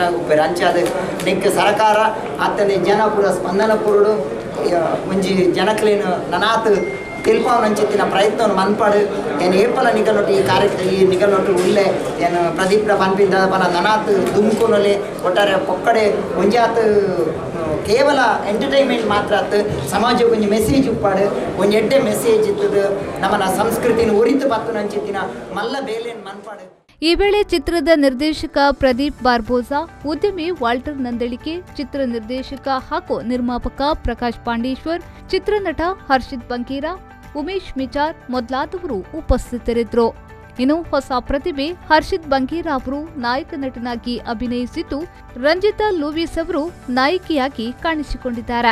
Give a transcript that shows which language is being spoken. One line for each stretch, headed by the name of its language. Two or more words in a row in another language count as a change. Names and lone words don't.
Tulu: ಉಪ್ಪೇರು ಅಂಚಾದ ನೆಕ್ಕ ಸರ್ಕಾರ ಆತನ ಜನ ಪೂರ ಸ್ಪಂದನ ಪೂರಡು ಒಂಜಿ ಜನಕ್ಲೇನು ನನಾತ್ ತೆಲ್ಪಾವನಂಚಿತ್ತಿನ ಪ್ರಯತ್ನವನ್ನು ಮನ್ಪಾಡು ಏನು ಏಪಲ ನಿಗಲೊಟ್ಟು ಈ ಕಾರ್ಯಕ್ರಮ ಈ ನಿಗಲೊಟ್ಟು ಉಳ್ಳೆ ಏನು ಪ್ರದೀಪ್ರ ಪನ್ಪಿಂದ ಪನ ನನಾತ್ ದುಮ್ಕೊನೊಲೆ ಒಟ್ಟಾರೆ ಪೊಕ್ಕಡೆ ಒಂಜಾತ್ ಕೇವಲ ಎಂಟರ್ಟೈನ್ಮೆಂಟ್ ಮಾತ್ರ ಆತು ಸಮಾಜಕ್ಕೆ ಒಂಜಿ ಮೆಸೇಜ್ ಉಪ್ಪಾಡು ಒಂಜಿ ಎಡ್ಡೆ ಮೆಸೇಜ್ ಇತ್ತದು ನಮ್ಮನ ಸಂಸ್ಕೃತಿನ ಉರಿತು ಪತ್ತು ನಂಚಿತ್ತಿನ ಮಲ್ಲ ಬೇಲೇನು ಮನ್ಪಾಡು.
Kannada: ಈ ವೇಳೆ ಚಿತ್ರದ ನಿರ್ದೇಶಕ ಪ್ರದೀಪ್ ಬಾರ್ಬೋಸಾ, ಉದ್ಯಮಿ ವಾಲ್ಟರ್ ನಂದಳಿಕೆ, ಚಿತ್ರ ನಿರ್ದೇಶಕ ಹಾಗೂ ನಿರ್ಮಾಪಕ ಪ್ರಕಾಶ್ ಪಾಂಡೇಶ್ವರ್, ಚಿತ್ರನಟ ಹರ್ಷಿತ್ ಬಂಕೀರಾ, ಉಮೇಶ್ ಮಿಚಾರ್ ಮೊದಲಾದವರು ಉಪಸ್ಥಿತರಿದ್ದರು. ಇನ್ನು ಹೊಸ ಪ್ರತಿಭೆ ಹರ್ಷಿತ್ ಬಂಕೀರಾ ಅವರು ನಾಯಕ ನಟನಾಗಿ ಅಭಿನಯಿಸಿದ್ದು, ರಂಜಿತಾ ಲೂವಿಸ್ ಅವರು ನಾಯಕಿಯಾಗಿ ಕಾಣಿಸಿಕೊಂಡಿದ್ದಾರೆ.